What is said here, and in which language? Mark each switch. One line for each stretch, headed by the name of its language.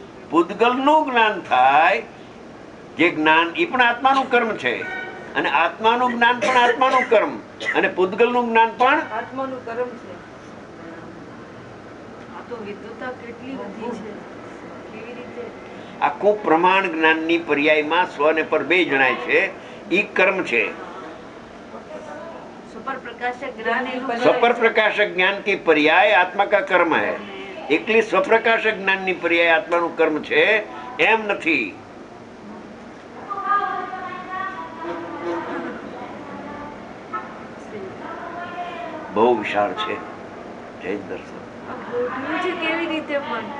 Gujarati: પૂતગલ નું જ્ઞાન થાય જે જ્ઞાન એ પણ આત્માનું કર્મ છે અને આત્માનું જ્ઞાન પણ આત્માનું કર્મ અને પૂતગલ નું જ્ઞાન પણ આત્માનું કર્મ છે. આ તો વિદ્વતા કેટલી બધી છે. કેવી રીતે? આખું પ્રમાણ જ્ઞાનની પર્યાયમાં સ્વ ને પર બે જણાય છે. ઈ કર્મ છે.
Hindi: सुपर प्रकाशक ज्ञान स्वर प्रकाशक ज्ञान की पर्याय आत्मा का कर्म है.
Gujarati: एकली स्वप्रकाशक ज्ञान ની पर्याय આત્માનું કર્મ છે એમ નથી. બહુ વિશાળ છે જૈન દર્શન. ગોઠવ્યું છે કેવી રીતે પણ